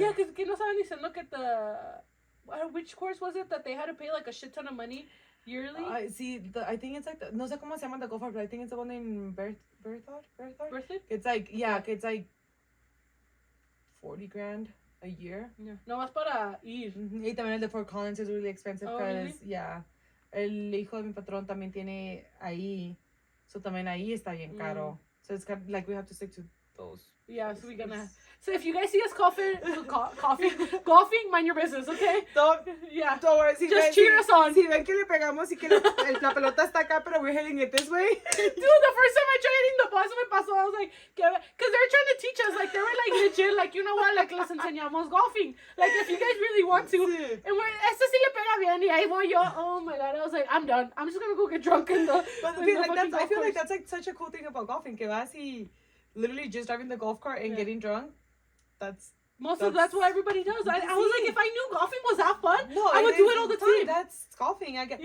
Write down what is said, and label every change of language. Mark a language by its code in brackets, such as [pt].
[en] Yeah, because [es] que no saben diciendo que [en] which course was it that they had to pay like a shit ton of money yearly? I think it's like [es] no sé cómo se llama [en] the golf course, but I think it's the one in Berthoud. It's like it's like 40 grand a year. [es] Yeah. No más para ir. Y también el de Fort Collins [en] is really expensive because [es] el hijo de mi patrón también tiene ahí, so también ahí está bien caro. [en] So it's kind of like we have to stick to those. Yeah, so we're gonna. So if you guys see us golfing, mind your business, okay? Don't worry. Just cheer us on. [es] Si ven que le pegamos y que la pelota está acá, pero [en] we're hitting it this way. Dude, the first time I tried hitting the ball, [es] me pasó. [en] I was like, because they were trying to teach us, like they were like legit, like you know what, like [es] les enseñamos [en] golfing. Like if you guys really want to, and [es] este sí le pega bien, y ahí voy yo. [en] Oh my god, I was like, I'm done. I'm just gonna go get drunk in the. But I feel like that's like such a cool thing about golfing. [es] Que vas y [en] literally just driving the golf cart and getting drunk. That's what everybody does. I was like, if I knew golfing was that fun, I would do it all the time. See, that's golfing.